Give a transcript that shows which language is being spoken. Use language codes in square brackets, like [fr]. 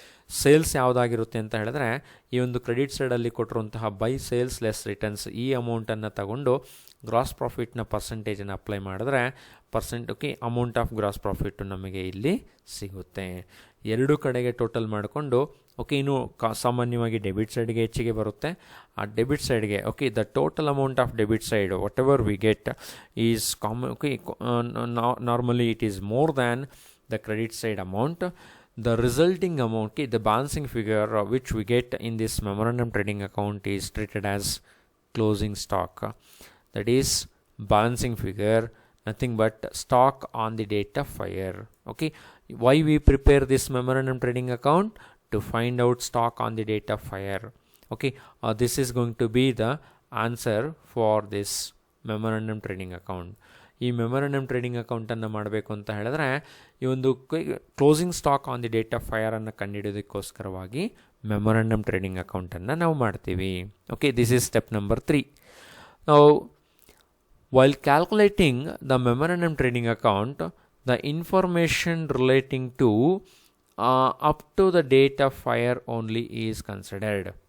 [kn] Sales ಯಾವುದಾಗಿರುತ್ತೆ ಅಂತ ಹೇಳಿದ್ರೆ, ಈ ಒಂದು ಕ್ರೆಡಿಟ್ ಸೈಡಲ್ಲಿ ಕೊಟ್ಟಿರುವಂತಹ ಬೈ ಸೇಲ್ಸ್ ಲೆಸ್ ರಿಟರ್ನ್ಸ್ ಈ ಅಮೌಂಟನ್ನು ತಗೊಂಡು ಗ್ರಾಸ್ ಪ್ರಾಫಿಟ್ನ ಪರ್ಸೆಂಟೇಜನ್ನು ಅಪ್ಲೈ ಮಾಡಿದ್ರೆ okay, amount of gross profit ನಮಗೆ ಇಲ್ಲಿ ಸಿಗುತ್ತೆ. ಎರಡು ಕಡೆಗೆ ಟೋಟಲ್ ಮಾಡಿಕೊಂಡು ಓಕೆ, ಇನ್ನು ಸಾಮಾನ್ಯವಾಗಿ ಡೆಬಿಟ್ ಸೈಡ್ಗೆ ಹೆಚ್ಚಿಗೆ ಬರುತ್ತೆ. ಆ ಡೆಬಿಟ್ ಸೈಡ್ಗೆ [en] Okay, the total amount of debit side whatever we get is okay, normally it is more than the credit side amount. The resulting amount, okay, the balancing figure which we get in this memorandum trading account is treated as closing stock. That is balancing figure, nothing but stock on the date of fire. Okay, why we prepare this memorandum trading account? To find out stock on the date of fire. Okay, this is going to be the answer for this memorandum trading account. [kn] ಈ memorandum trading ಅಕೌಂಟನ್ನು ಮಾಡಬೇಕು ಅಂತ ಹೇಳಿದ್ರೆ, ಈ ಒಂದು closing stock on the date of ಫೈರನ್ನು ಕಂಡುಹಿಡಿಯೋದಕ್ಕೋಸ್ಕರವಾಗಿ memorandum trading ಅಕೌಂಟನ್ನು ನಾವು ಮಾಡ್ತೀವಿ. [en] Okay, this is step number 3. Now while calculating the memorandum trading account, the information relating to up to the date of fire only is considered.